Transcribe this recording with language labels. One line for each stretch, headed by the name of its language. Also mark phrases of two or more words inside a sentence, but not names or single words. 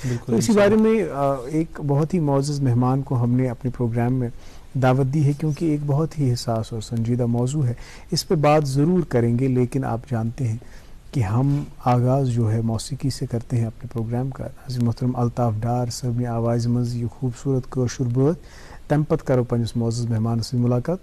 Urdu: تو اسی بارے میں ایک بہت ہی معزز مہمان کو ہم نے اپنے پروگرام میں دعوت دی ہے کیونکہ ایک بہت ہی حساس اور سنجیدہ موضوع ہے. اس پہ بات ضرور کریں گے لیکن آپ جانتے ہیں کہ ہم آغاز جو ہے موسیقی سے کرتے ہیں اپنے پروگرام کا. ناظرین محترم
Kashmiri: الطاف ڈار صاحب آواز مز یہ خوبصورت کٲشُر بٲتھ, تمہ پتہٕ کرو پننس معزز مہمان سۭتۍ ملاقات.